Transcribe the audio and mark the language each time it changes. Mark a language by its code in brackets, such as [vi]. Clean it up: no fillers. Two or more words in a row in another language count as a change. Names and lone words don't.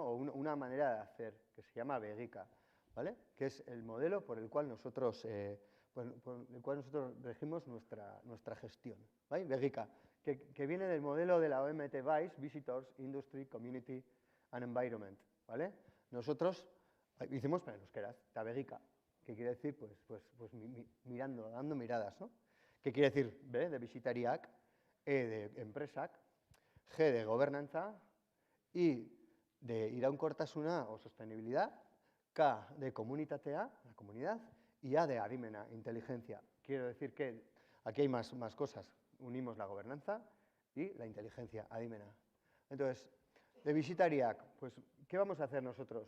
[es] O una manera de hacer que se llama Begica, ¿vale? Que es el modelo por el cual nosotros, regimos nuestra gestión, ¿vale? Begica, que viene del modelo de la OMT VICE, [en] Visitors, Industry, Community and Environment, [es] ¿vale? Nosotros hicimos para [eu] euskaraz, eta [es] Begica, que quiere decir, pues mirando, dando miradas, ¿no? ¿Qué quiere decir? B, de bisitariak, E, de enpresak, G, de gobernantza, I, de iraunkortasuna o sostenibilidad, K, de comunitatea, la comunidad, y A, de adimena, inteligencia. quiero decir que aquí hay más cosas. Unimos la gobernanza y la inteligencia, adimena. Entonces, de Visitariac, pues, ¿qué vamos a hacer nosotros?